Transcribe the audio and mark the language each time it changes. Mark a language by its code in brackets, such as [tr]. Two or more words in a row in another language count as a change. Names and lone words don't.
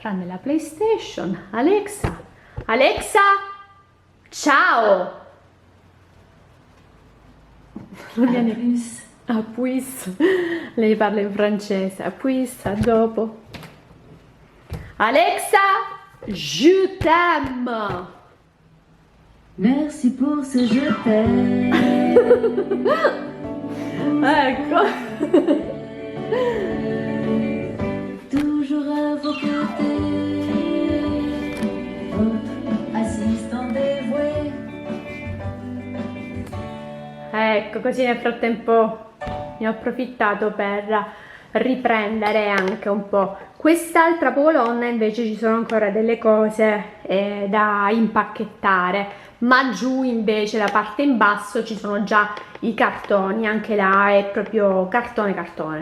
[it] tranne la PlayStation. Alexa, Alexa, ciao! Non viene più. Ah, puis. Lei parla in francese. Ah, puis, a dopo. Alexa, [fr] je t'aime. Merci pour ce je t'aime. [it] Ecco. [fr] Toujours à vos côtés, votre assistant dévoué. [it] Ecco, così nel frattempo ne ho approfittato per riprendere anche un po'. Quest'altra colonna invece ci sono ancora delle cose da impacchettare, ma giù invece la parte in basso ci sono già i cartoni, anche là è proprio cartone cartone.